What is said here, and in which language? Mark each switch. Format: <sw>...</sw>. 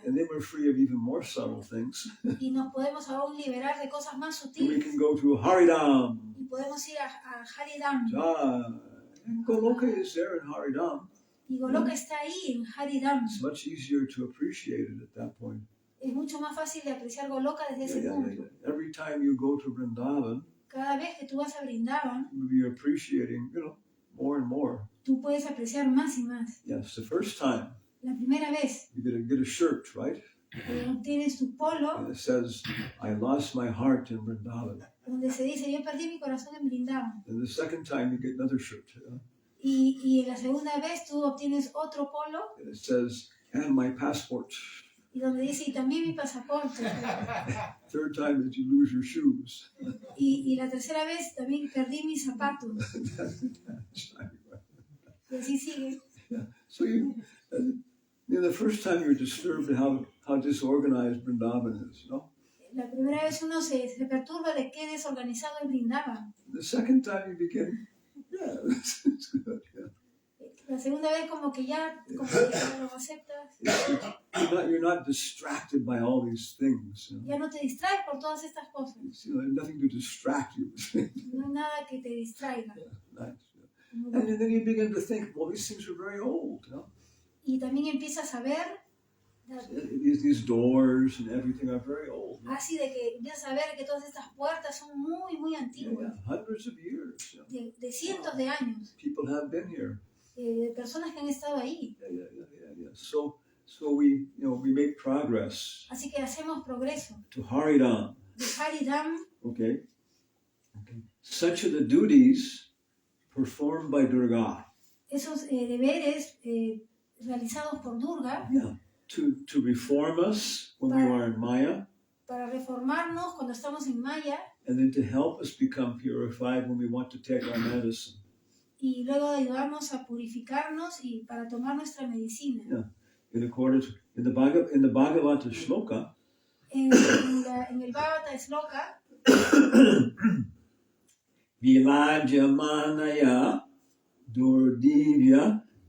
<en>and then we're free of even more subtle things.</en> <es>y nos podemos aún liberar de cosas más</es> <en>And we</en> <es>sutiles</es> <en>can go to Haridam.</en> <es>y podemos ir a Haridam.</es> <en>And Goloka is there in Haridam.</en> <es>Y Goloka está ahí en Haridam.</es> <en>It's much easier to appreciate it at that point.</en> <es>Es mucho más fácil de apreciar Goloka desde ese punto.</es> <en>Every time you go to Vrindavan,</en> <es>Cada vez que tú vas a Brindavan,</es> <en>you're appreciating, more and more.</en> <es>tú puedes apreciar más y más.</es> <en>Yes, the first time</en> <es>La primera vez</es> <en>you get a shirt, right?</en> <es>obtienes tu polo,</es> <en>and it says, I lost my heart in Vrindavan.</en> <es>donde se dice, yo perdí mi corazón en Brindavan.</es> <en>And the second time you get another shirt.</en> <es>Y en la segunda vez tú obtienes otro polo,</es> <en>And it says, and my passport.</en> <es>y donde dice, y también mi pasaporte.</es> <en>Third time that you lose your shoes.</en> <es>Y la tercera vez también perdí mis zapatos. Y así sigue.</es> <en>Yeah. So the first time you're disturbed at how disorganized Vrindavan is, no?</en> <es>La primera vez uno se perturba de qué desorganizado es Brindavan.</es> <en>The second time you begin, yeah, it's good. Yeah.</en> <es>La segunda vez como que ya lo aceptas.</es> <en>You're not distracted by all these things.</en> <es>Ya no te distraes por todas estas cosas.</es> <en>There's nothing to distract you.</en> <es>No hay nada que te distraiga.</es> <en>Nice. And then you begin to think, well, these things are very old.</en> <es>Y también empiezas a ver,</es> <en>These doors and everything are very old.</en> <es>así de que empiezas a ver que todas estas puertas son muy, muy antiguas.</es> <en>Hundreds of years.</en> <es>De cientos de años.</es> <en>People have been here.</en> <es>De personas que han estado ahí.</es> <en>Yeah. So we make progress.</en> <es>Así que hacemos progreso.</es> <en>To Haridam.</en> <es>De Haridam.</es> <en>Okay. Such are the duties performed by Durga.</en> <es>Esos deberes realizados por Durga.</es> <en>Yeah. To reform us when we are in Maya.</en> <es>Para reformarnos cuando estamos en Maya.</es> <en>And then to help us become purified when we want to take our medicine.</en> <es>Y luego de ayudarnos a purificarnos y para tomar nuestra medicina.</es> <en>Yeah. In accordance in the Bhagavata Shloka.</en> <es>En el Bhagavata Shloka.</es> <sa>Vilajamanaya Durdivya.</sa>